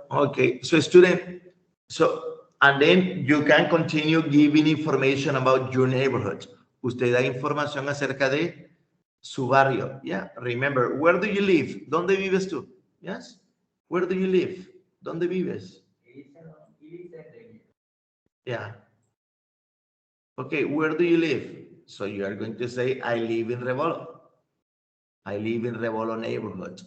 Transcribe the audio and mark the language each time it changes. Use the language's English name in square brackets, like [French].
[English] Okay, so student, and then you can continue giving information about your neighborhood. [Spanish] Usted da información acerca de su barrio. [English] Yeah, remember, where do you live? [Spanish] ¿Dónde vives tú? [English] Yes, where do you live? [Spanish] ¿Dónde vives? [English] Yeah. Okay, where do you live? So you are going to say, I live in Revolo. I live in Revolo neighborhood.